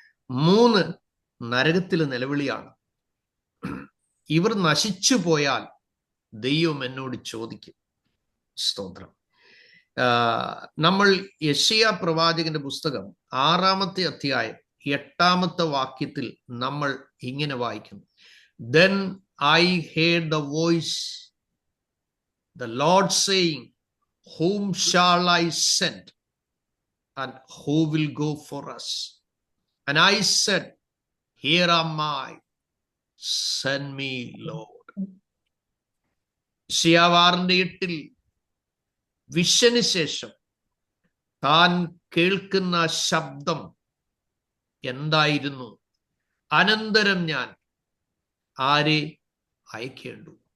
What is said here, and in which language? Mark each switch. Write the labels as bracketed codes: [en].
[ml] 3, നരകത്തിലെ നിലവിളിയാണ്. ഇവർ നശിച്ചു പോയാൽ ദൈവം എന്നോട് ചോദിക്കും. സ്തോത്രം. നമ്മൾ യെശയ്യാ പ്രവാചകന്റെ പുസ്തകം 6-ാമത്തെ അധ്യായം 8-ാമത്തെ വാക്യത്തിൽ നമ്മൾ ഇങ്ങനെ വായിക്കുന്നു. [en] Then I heard the voice, the Lord saying, whom shall I send, and who will go for us? And I said, here am I, send me, Lord. [ml] യെശയ്യാ 6:8 വിഷന് ശേഷം താൻ കേൾക്കുന്ന ശബ്ദം എന്തായിരുന്നു? അനന്തരം ഞാൻ ആരെ അയക്കേണ്ടു?